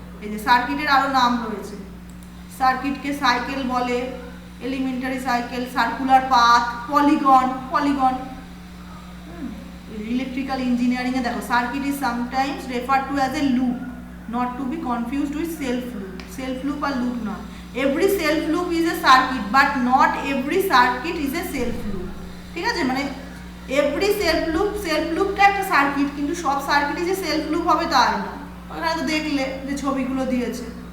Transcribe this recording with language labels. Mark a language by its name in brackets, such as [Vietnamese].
[Bangla] এই যে সার্কিটের আরো নাম রয়েছে, সার্কিটকে সাইকেল বলে, elementary cycle, circular path, polygon, polygon. [English] electrical engineering এ [Bangla] দেখো [English] Circuit is sometimes referred to as a loop, not to be confused with self loop. [Bangla] Self loop আর loop না, [English] every self loop is a circuit but not every circuit is a self loop, [Bangla] ঠিক আছে? মানে [English] every self loop [Bangla] টা একটা circuit, কিন্তু সব সার্কিটই যে self loop হবে তা না। ওখানে তো দেখলে যে ছবিগুলো দিয়েছে।